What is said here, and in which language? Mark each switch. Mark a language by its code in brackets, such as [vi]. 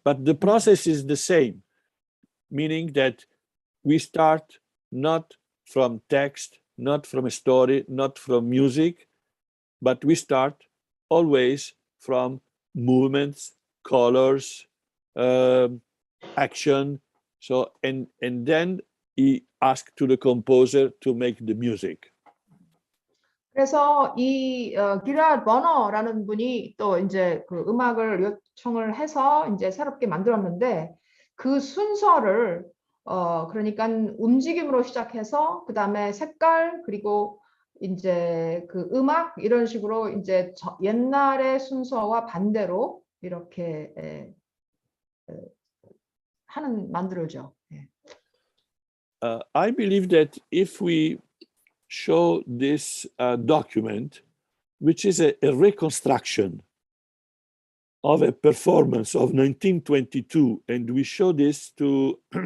[en] But the process is the same, meaning that we start not from text, not from a story, not from music, but we start always from movements, colors, action. So, and then he asked to the composer to make the music. [ko] 그래서 이 기라드 버너라는 분이 또 이제 그 음악을 요청을 해서 이제 새롭게 만들었는데 그 순서를 그러니까 움직임으로 시작해서 그 다음에 색깔 그리고 이제 그 음악 이런 식으로 이제 옛날의 순서와 반대로 이렇게 만들어져. [en] I believe that if we show this document, which is a reconstruction of a performance of 1922, and we show this to